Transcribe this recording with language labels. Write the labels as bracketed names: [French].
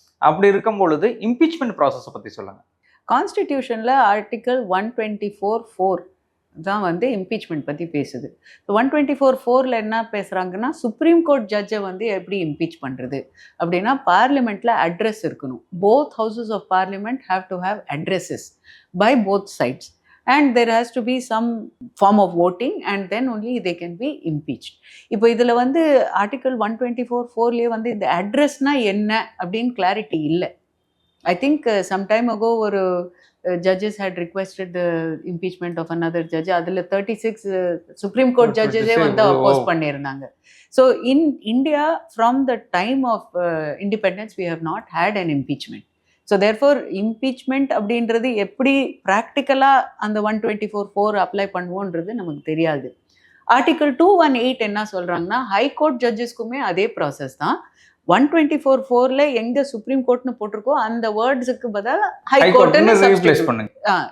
[Tamil] அப்படி இருக்கும் பொழுது இம்பீச்மெண்ட் ப்ராசஸை பற்றி சொல்லுங்கள். கான்ஸ்டிடியூஷனில் ஆர்டிக்கல் 124(4) தான் வந்து இம்பீச்மெண்ட் பற்றி பேசுது. 124(4)ல் என்ன பேசுகிறாங்கன்னா, சுப்ரீம் கோர்ட் ஜட்ஜை வந்து எப்படி இம்பீச் பண்ணுறது அப்படின்னா, பார்லிமெண்ட்டில் அட்ரஸ் இருக்கணும். [English] Both houses of parliament have to have addresses by both sides and there has to be some form of voting and then only they can be impeached. [Tamil] இப்போ இதில் வந்து article 124(4)லேயே வந்து இந்த அட்ரஸ்னா என்ன அப்படின்னு கிளாரிட்டி இல்லை. [English] I think some time ago ஒரு judges had requested the impeachment of another judge. [Tamil] அதில் 36 Supreme Court judgesே வந்து oppose பண்ணியிருந்தாங்க. [English] So in India from the time of independence we have not had an impeachment. [Tamil] So therefore impeachment அப்படின்றது எப்படி ப்ராக்டிக்கலாக அந்த 124(4) apply பண்ணுவோன்றது நமக்கு தெரியாது. ஆர்டிக்கல் 218 என்ன சொல்கிறாங்கன்னா, ஹைகோர்ட் ஜட்ஜஸ்க்குமே அதே ப்ராசஸ் தான். 124(4)ல் எங்கே சுப்ரீம் கோர்ட்னு போட்டிருக்கோ அந்த வேர்ட்ஸுக்கு பதிலாக ஹைகோர்ட்னு ரீப்ளேஸ் பண்ணுங்க.